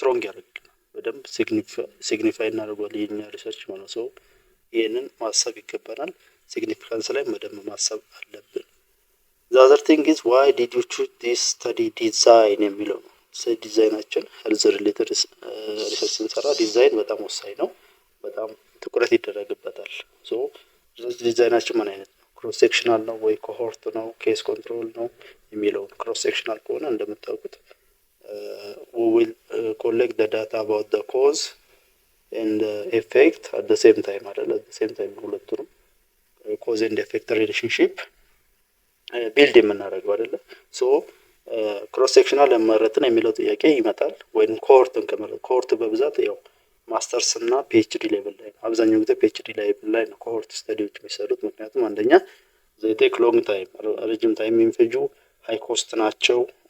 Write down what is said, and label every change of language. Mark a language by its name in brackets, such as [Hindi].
[Amharic] ስትሮንግ ያደርግልናል። በደንብ ሲግኒፋይ እናደርጓል የኛ ሪሰርች ማለት ነው። ይህንን ማሰብ ይገባናል። ሲግኒፊካንስ ላይ በደንብ ማሰብ አለብን። [English] the other thing is why did you choose this study design [Amharic] የሚለው ነው። ዲዛይናችን ሄልዝ ሪሌትድ ሪሰርች ስንሰራ ዲዛይን በጣም ወሳኝ ነው። በጣም ትኩረት ይደረግበታል። ሶ ዲዛይናችን ምን አይነት ነው? ክሮስ ሴክሽናል ነው ወይ ኮሆርት ነው ኬስ ኮንትሮል ነው የሚለው። ክሮስ ሴክሽናል ከሆነ እንደምታውቁት [English] we will collect the data about the cause and effect at the same time [Amharic] አይደል? [English] at the same time ሁለቱንም cause and effect relationship ቢልድ [Amharic] የምናደርገው አይደለ? ሶ ክሮስ ሴክሽናል ለመረጥን የሚለው ጥያቄ ይመጣል። ወይም ኮሆርት በብዛት ያው ማስተርስ እና ፒኤችዲ ሌቭል ላይ ነው። አብዛኛው ጊዜ ፒኤችዲ ሌቭል ላይ ነው ኮሆርት ስተዲዎች የሚሰሩት። ምክንያቱም አንደኛ [English] they take long time [Amharic] ረጅም ታይም የሚፈጁ ሃይ ኮስት ናቸው